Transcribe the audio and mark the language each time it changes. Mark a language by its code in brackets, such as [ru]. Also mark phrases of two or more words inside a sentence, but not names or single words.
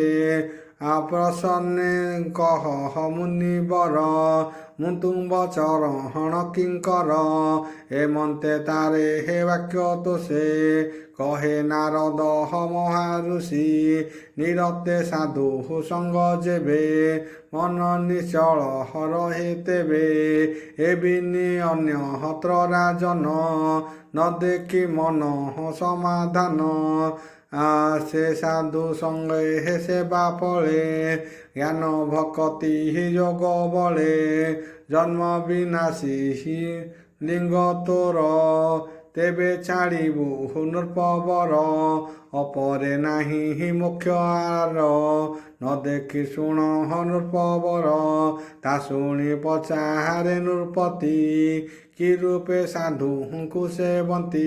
[or] ପ୍ରସନ୍ନେ କହ ମୁନିବର ମୁ ତୁମ ଚରଣ କିଙ୍କର। ହେମନ୍ତେ ତାରେ ହେ ବାକ୍ୟ ତୋଷେ କହେ ନାରଦ ମହାଋଷି। ନିରତେ ସାଧୁ ସଙ୍ଗ ଯେବେ ମନ ନିଶ୍ଚଳ ରହେ ତେବେ। ଏବିନି ଅନ୍ୟ ହତ୍ର ରାଜନ ନ ଦେଖି ମନ ସମାଧାନ। ସେ ସାଧୁ ସଙ୍ଗେ ହେ ସେବା ଫଳେ ଜ୍ଞାନ ଭକ୍ତି ଯୋଗ ବଳେ। ଜନ୍ମ ବିନାଶୀ ଲିଙ୍ଗ ତୋର ତେବେ ଛାଡ଼ିବୁ ନୃପବର। ଅପରେ ନାହି ମୁଖ୍ୟ ଆର ନ ଦେଖି ଶୁଣ ନୃପବର। ତା ଶୁଣି ପଚାରେ ନୃପତି କି ରୂପେ ସାଧୁ ସେବନ୍ତୀ।